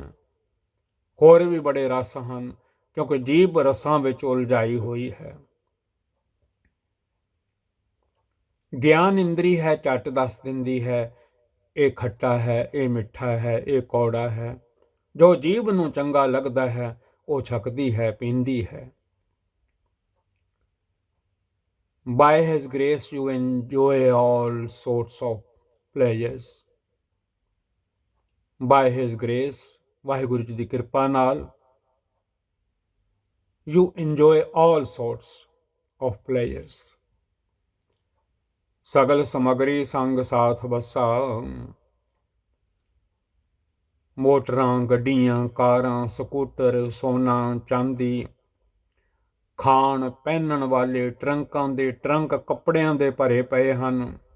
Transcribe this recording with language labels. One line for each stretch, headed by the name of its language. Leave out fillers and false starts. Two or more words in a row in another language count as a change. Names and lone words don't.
Punjabi: ਹੋਰ ਵੀ ਬੜੇ ਰਸ ਹਨ, ਕਿਉਂਕਿ ਜੀਭ ਰਸਾਂ ਵਿੱਚ ਉਲਝਾਈ ਹੋਈ ਹੈ। ਗਿਆਨ ਇੰਦਰੀ ਹੈ, ਝੱਟ ਦੱਸ ਦਿੰਦੀ ਹੈ ਇਹ ਖੱਟਾ ਹੈ, ਇਹ ਮਿੱਠਾ ਹੈ, ਇਹ ਕੌੜਾ ਹੈ। ਜੋ ਜੀਭ ਨੂੰ ਚੰਗਾ ਲੱਗਦਾ ਹੈ ਉਹ ਛਕਦੀ ਹੈ, ਪੀਂਦੀ ਹੈ।
English: By his grace you enjoy all sorts of pleasures. By his grace,
Punjabi: ਵਾਹਿਗੁਰੂ ਜੀ ਦੀ ਕਿਰਪਾ ਨਾਲ,
English: you enjoy all sorts of pleasures.
Punjabi: ਸਗਲ ਸਮਗਰੀ ਸੰਗ ਸਾਥ ਬੱਸਾ, ਮੋਟਰਾਂ, ਗੱਡੀਆਂ, ਕਾਰਾਂ, ਸਕੂਟਰ, ਸੋਨਾ, ਚਾਂਦੀ, ਖਾਣ ਪਹਿਨਣ ਵਾਲੇ ਟਰੰਕਾਂ ਦੇ ਟਰੰਕ ਕੱਪੜਿਆਂ ਦੇ ਭਰੇ ਪਏ ਹਨ।